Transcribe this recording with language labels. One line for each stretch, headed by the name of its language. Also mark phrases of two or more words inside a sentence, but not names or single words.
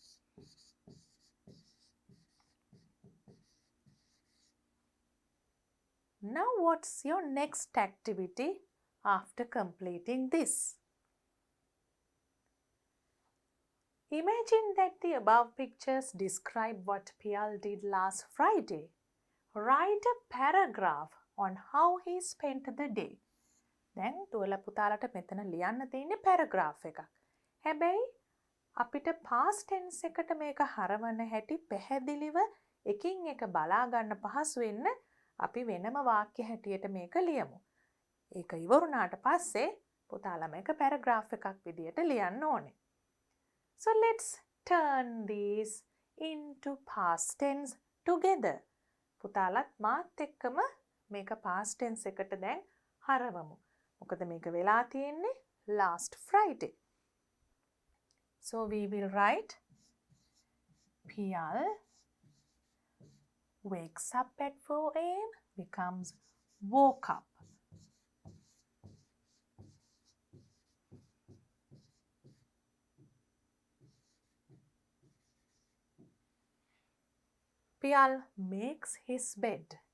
English: Now, what's your next activity after completing this? Imagine that the above pictures describe what Pial did last Friday. Write a paragraph on how he spent the day.
Sinhala: දැන් දුවලා පුතාලට මෙතන ලියන්න තියෙන්නේ paragraph එකක්. හැබැයි අපිට
English: past tense
Sinhala: එකට මේක හරවන හැටි පැහැදිලිව එකින් එක බලා ගන්න පහසු වෙන්න අපි වෙනම වාක්‍ය හැටියට මේක ලියමු. ඒක ඉවරුනාට පස්සේ පුතාලා මේක paragraph එකක් විදියට ලියන්න ඕනේ.
English: So let's turn these into past tense together.
Sinhala: පුතාලත් මාත් එක්කම මේක
English: past tense
Sinhala: එකට දැන් හරවමු. මොකද මේක වෙලා තියෙන්නේ
English: last Friday. So we will write Pial wakes up at 4 a.m. becomes woke up. Pial makes his bed.